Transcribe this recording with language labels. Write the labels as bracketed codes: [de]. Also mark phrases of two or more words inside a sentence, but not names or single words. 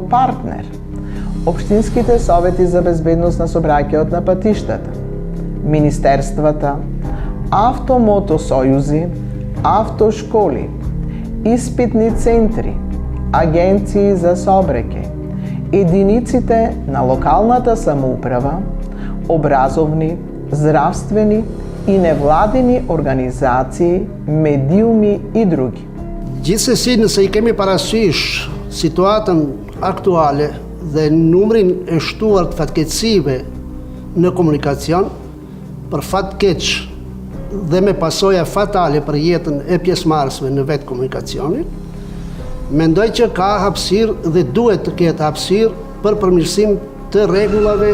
[mk] партнер, Општинските совети за безбедност на сообраќајот на патиштата, министерствата, автомотосојузи, автошколи, испитни центри, агенции за сообраќај, единиците на локалната самоуправа, образовни, здравствени и невладини организации, медиуми и други. [sq] Gjithse si nëse I kemi parasysh situatën aktuale dhe numrin e shtuar të fatkeqësive në komunikacion, për fat keq dhe me pasoja fatale për jetën e pjesëmarrësve në vetë komunikacionin, mendoj që ka hapësirë dhe duhet të ketë hapësirë për përmirësim të rregullave